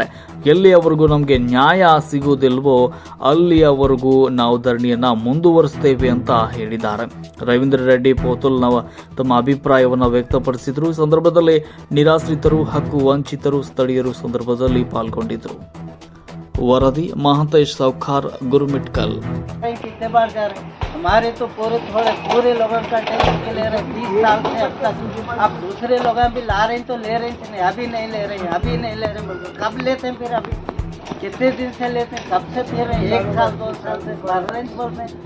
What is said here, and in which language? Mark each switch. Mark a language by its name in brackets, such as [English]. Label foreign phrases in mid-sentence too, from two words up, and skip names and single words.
[Kannada] ಎಲ್ಲಿಯವರೆಗೂ ನಮಗೆ ನ್ಯಾಯ ಸಿಗುವುದಿಲ್ವೋ ಅಲ್ಲಿಯವರೆಗೂ ನಾವು ಧರಣಿಯನ್ನ ಮುಂದುವರಿಸ್ತೇವೆ ಅಂತ ಹೇಳಿದ್ದಾರೆ. ರವೀಂದ್ರ ರೆಡ್ಡಿ ಪೋತುಲ್ ತಮ್ಮ ಅಭಿಪ್ರಾಯವನ್ನು ವ್ಯಕ್ತಪಡಿಸಿದರು. ಈ ಸಂದರ್ಭದಲ್ಲಿ ನಿರಾಶ್ರಿತರು, ಹಕ್ಕು ವಂಚಿತರು, ಸ್ಥಳೀಯರು ಸಂದರ್ಭದಲ್ಲಿ ಪಾಲ್ಗೊಂಡಿದ್ದರು. [Hindi] वरदी महांतेश सावकार गुरुमिठ्कल। हमारे तो पूरे लोगों का टैक्स ले रहे 30 साल से अब तक। अब दूसरे लोग भी ला रहे हैं तो ले रहे हैं, अभी नहीं ले रहे, अभी नहीं ले रहे। कब लेते हैं फिर? अभी कितने दिन से लेते हैं? कब से फिर 1 साल 2 साल से भर रहे हैं बोल रहे।